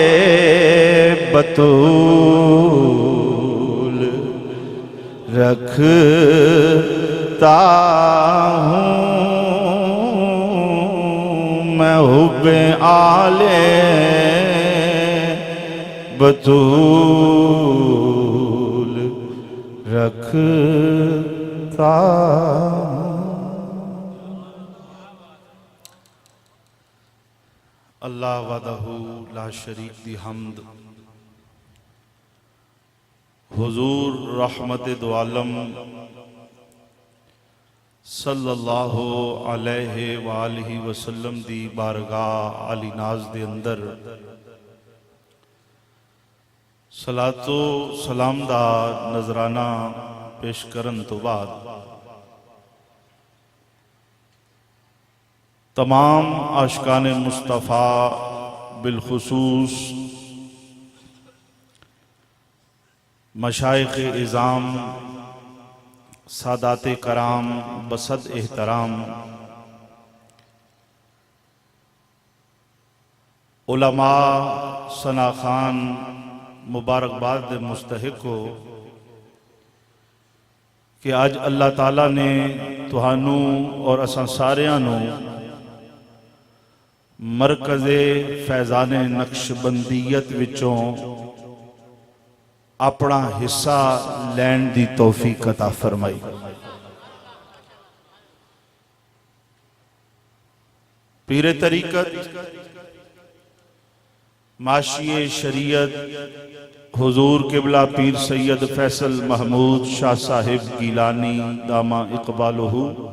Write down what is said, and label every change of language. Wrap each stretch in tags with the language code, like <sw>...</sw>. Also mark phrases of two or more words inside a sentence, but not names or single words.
<ur>بتول رکھتا ہوں، میں حب آل بتول رکھتا.</ur> <ar>الله وحده لا شريك</ar> <pa>دی حمد. حضور رحمت دو عالم</pa> <ar>صلى الله عليه وآله وسلم</ar> <pa>دی بارگاہ عالی ناز دے اندر صلاۃ و سلام دا نذرانہ پیش کرن توں بعد تمام عاشقان مصطفیٰ بالخصوص مشائخ عظام سادات کرام بصد احترام علماء ثنا خوان مبارکباد مستحق ہو کہ اج اللہ تعالیٰ نے تہانوں اور اساں ساریاں نوں مرکز فیضان نقشبندیت وچوں اپنا حصہ لین دی توفیق عطا فرمائی. پیر طریقت ماحی شریعت حضور قبلہ پیر سید فیصل محمود شاہ صاحب گیلانی</pa> <ar>دام إقباله,</ar>